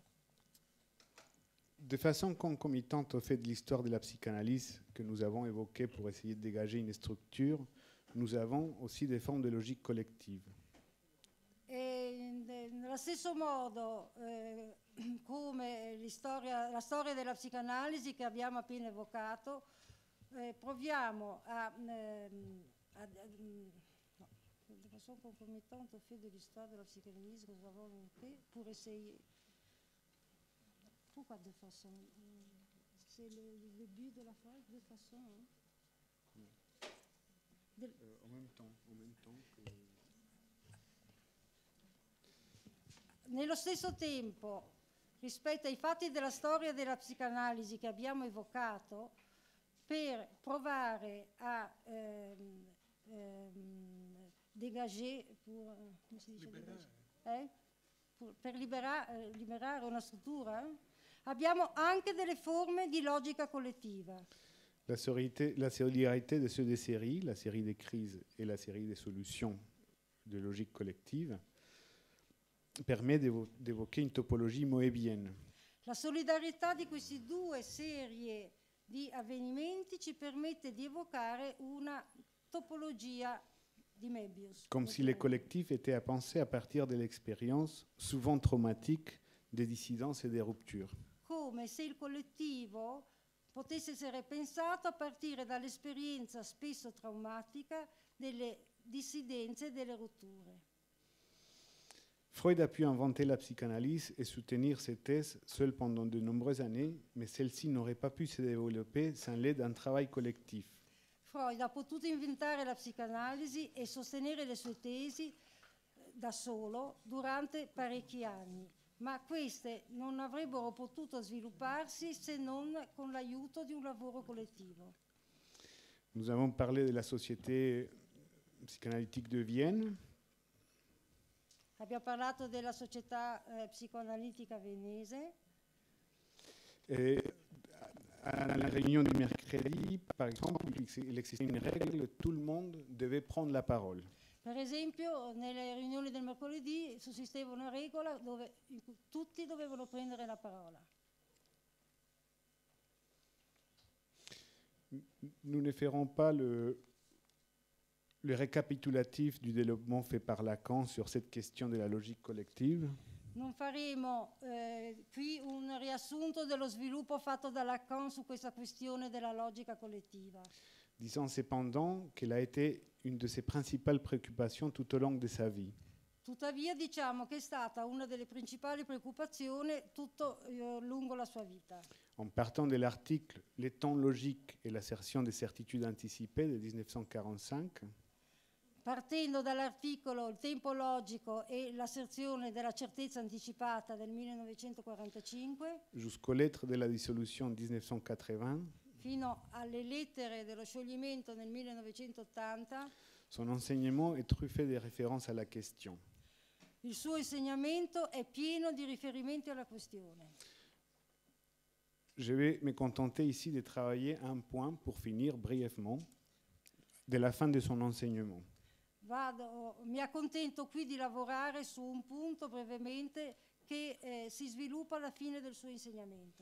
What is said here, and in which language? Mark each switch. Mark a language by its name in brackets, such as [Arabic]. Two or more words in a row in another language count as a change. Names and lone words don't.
[French] De façon concomitante au fait de l'histoire de la psychanalyse que nous avons évoquée pour essayer de dégager une structure, nous avons aussi des formes de logique collective. [Italian] E nello stesso modo, come la storia della psicanalisi che abbiamo appena evocato, proviamo [French] de façon concomitante au fait de l'histoire de la psychanalyse que nous avons évoquée pour essayer. Pourquoi de façon? C'est le début de la phrase, de façon. En même temps que... [Italian] Nello stesso tempo, rispetto ai fatti della storia della psicanalisi che abbiamo evocato, per provare a dégager, come si dice? Per liberare una struttura, abbiamo anche delle forme di logica collettiva. [French] La solidarité de ceux des séries, la série des crises et la série des solutions de logique collective, permet d'évoquer une topologie moebienne. [Italian] La solidarietà di queste due serie di avvenimenti ci permette di evocare una topologia di Möbius. [French] Comme si les collectifs étaient à penser à partir de l'expérience, souvent traumatique, des dissidences et des ruptures. [Italian] come se il collettivo potesse essere pensato a partire dall'esperienza spesso traumatica delle dissidenze e delle rotture. [French] Freud a pu inventer la psychanalyse et soutenir ses thèses seul pendant de nombreuses années, mais celle-ci n'aurait pas pu se développer sans l'aide d'un travail collectif. [Italian] Freud ha potuto inventare la psicanalisi e sostenere le sue tesi da solo durante parecchi anni, ma queste non avrebbero potuto svilupparsi se non con l'aiuto di un lavoro collettivo. [French] Nous avons parlé de la Société psychanalytique de Vienne. [Italian] Abbiamo parlato della società psicoanalitica venese. [French] Et à la réunion du mercredi, par exemple, il existait une règle, tout le monde devait prendre la parole. [Italian] Per esempio, nelle riunioni del mercoledì sussisteva una regola in cui tutti dovevano prendere la parola. [French] Nous ne ferons pas le récapitulatif du développement fait par Lacan sur cette question de la logique collective. [Italian] Non faremo qui un riassunto dello sviluppo fatto da Lacan su questa questione della logica collettiva. [French] Disons cependant qu'elle a été une de ses principales préoccupations tout au long de sa vie. [Italian] Tuttavia diciamo che è stata una delle principali preoccupazioni tutto lungo la sua vita. [French] En partant de l'article Les temps logiques et l'assertion des certitudes anticipées de 1945, [Italian] Partendo dall'articolo Il tempo logico e l'asserzione della certezza anticipata del 1945, [French] jusqu'aux lettres de la dissolution en 1980, [Italian] fino alle lettere dello scioglimento nel 1980, [French] son enseignement est truffé de références à la question. [Italian] il suo insegnamento è pieno di riferimenti alla questione. [French] Je vais me contenter ici de travailler un point pour finir brièvement de la fin de son enseignement. [Italian] Mi accontento qui di lavorare su un punto brevemente che si sviluppa alla fine del suo insegnamento.